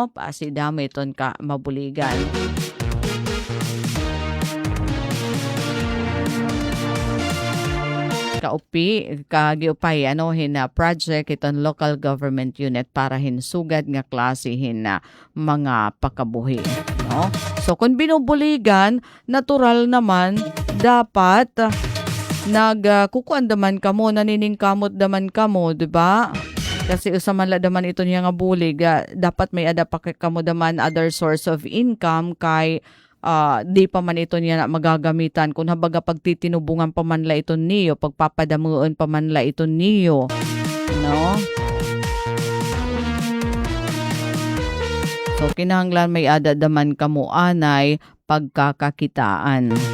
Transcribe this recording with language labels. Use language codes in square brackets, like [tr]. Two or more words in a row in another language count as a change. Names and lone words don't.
[war] Basi damo iton ka mabuligan. Kagiupay ano hina project iton local government unit para hinsugad nga klase hina mga pakabuhi no. So kung binubuligan natural naman dapat nagkukuan daman kamo naniningkamot daman kamo di ba? Kasi usaman la daman ito niya nga bulig dapat may ada pa kamo daman [en] other source of income [war] kay di pa man ito niya na magagamitan kung habaga pagtitinubungan pa man la ito niyo pagpapadamuan pa man la ito niyo no. So kinahanglan may ada daman kamo anay pagkakakitaan.